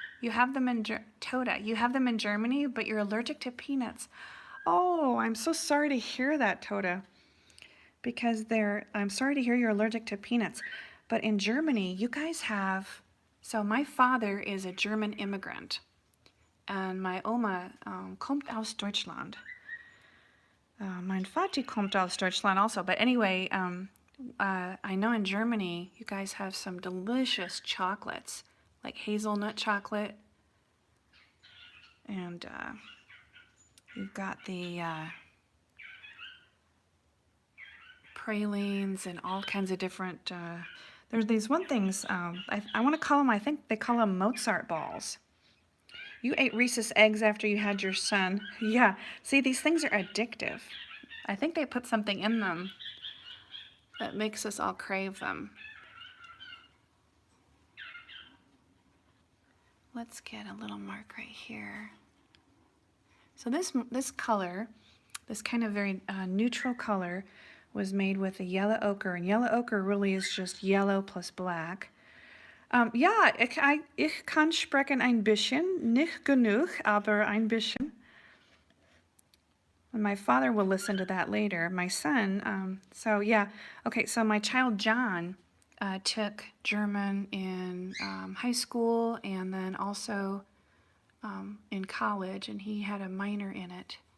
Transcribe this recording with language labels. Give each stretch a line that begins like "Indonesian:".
English: You have them in Toda. You have them in Germany, but you're allergic to peanuts. Oh, I'm so sorry to hear that, Toda. Because I'm sorry to hear you're allergic to peanuts. But in Germany, you guys have, so my father is a German immigrant. And my
German: Oma kommt aus Deutschland. Mein Vati kommt aus Deutschland also.
English: But anyway, I know in Germany, you guys have some delicious chocolates, like hazelnut chocolate. And you've got the pralines and all kinds of different, there's these one things, I want to call them, I think they call them Mozart balls. You ate Reese's eggs after you had your son. Yeah, see, these things are addictive. I think they put something in them that makes us all crave them. Let's get a little mark right here. So this color, this kind of very neutral color, was made with a yellow ochre, and yellow ochre really is just yellow plus black.
German: Ja, ich kann sprechen ein bisschen, nicht genug, aber ein bisschen.
English: And my father will listen to that later. My son, so yeah, okay, so my child John took German in high school and then also in college, and he had a minor in it.